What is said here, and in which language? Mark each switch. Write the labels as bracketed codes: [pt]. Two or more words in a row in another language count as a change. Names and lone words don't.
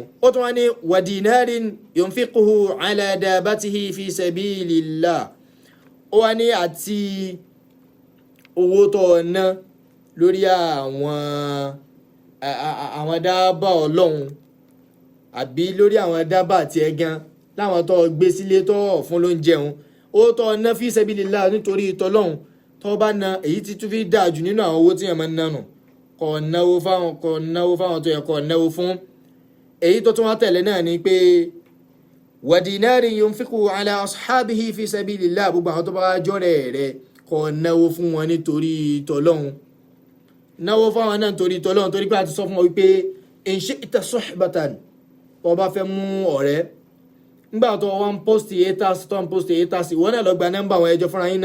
[yo] ó tún wá ní [ar] ودينار ينفقه على دابته في سبيل الله, [yo] ó wá ní àti owó tó ná lórí àwọn dábàá Ọlọ́run, àbí lórí àwọn dábàá tí ẹ gan láwọn tó gbé sílé tó fún ló ń jẹun, ó tó ná [ar] في سبيل الله [yo] nítorí tọlọ́hun, tó bá na èyí tí tún fi dáa jù nínú àwọn owó tí yẹn máa ń nánu, kó náwó fáwọn tó yẹ kó náwó fún. èyí tó tún wá tẹ̀lé náà ni pé [ar] ودينار ينفق على أصحابه في سبيل الله, [yo] gbogbo àwọn tó bá jọ́rẹ̀ rẹ̀ kó náwó fún wọn nítorí tọlọ́hun, náwó fún àwọn náà nítorí tọlọ́hun, torí pé a ti sọ fún wọn wípé [ar] إن شئت صحبة, [yo] tó bá fẹ́ mú ọ̀rẹ́ nígbà tó wọ́n [en] post haters [yo] tó ń [en] post haters, [yo] ìwọ náà lọ gba nọ́mbà wọn, ẹjọ́ fúnra yín